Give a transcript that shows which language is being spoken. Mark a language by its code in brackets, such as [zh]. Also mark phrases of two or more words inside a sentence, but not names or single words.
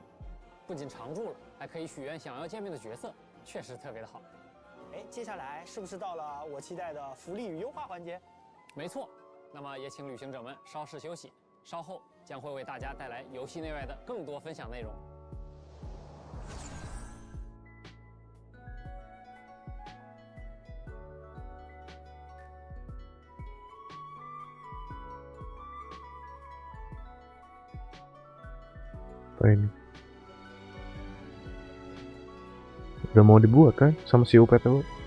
[zh] 不仅常驻了，还可以许愿想要见面的角色，确实特别的好。接下来是不是到了我期待的福利与优化环节？没错，那么也请旅行者们稍事休息，稍后将会为大家带来游戏内外的更多分享内容。 [id] Apa ini? Udah mau dibuat kan sama si UPTW?